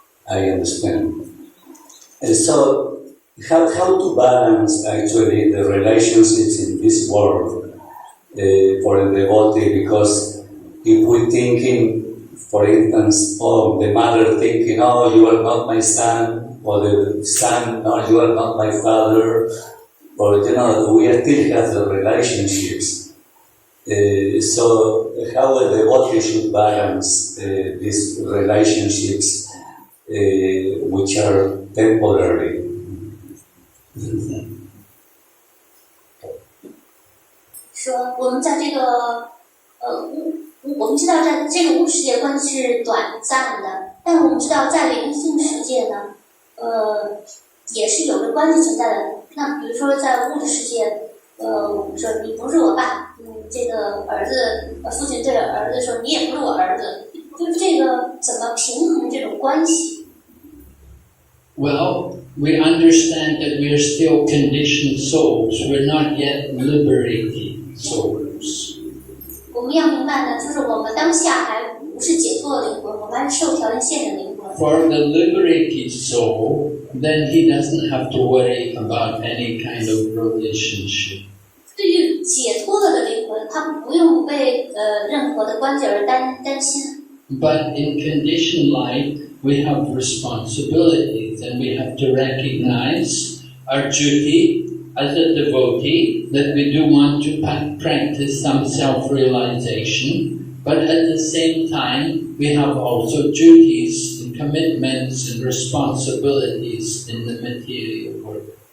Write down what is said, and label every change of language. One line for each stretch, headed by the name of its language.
English: I understand. And so how to balance actually the relationships in this world for a devotee, because if we're thinking, for instance, oh, the mother thinking, oh, you are not my son, or the son, no, you are not my father, or, we still have the relationships. So how a devotee should balance these relationships which are temporary.
Chinese: 说我们在这个我们知道在这个物质世界关系是短暂的，但我们知道在灵性世界呢，也是有着关系存在的。那比如说在物质世界，我们说你不是我爸，这个儿子，父亲对儿子说你也不是我儿子，就是这个怎么平衡这种关系？
English: Well, we understand that we are still conditioned souls. We're not yet liberated souls.
Chinese: 我们要明白呢，就是我们当下还不是解脱的灵魂，我们还是受条件限制的灵魂。
English: For the liberated soul, then he doesn't have to worry about any kind of relationship.
Chinese: 对于解脱了的灵魂，他不用为任何的关系而担心。
English: But in conditioned life, we have responsibilities and we have to recognize our duty as a devotee, that we do want to practice some self-realization, but at the same time, we have also duties and commitments and responsibilities in the material world.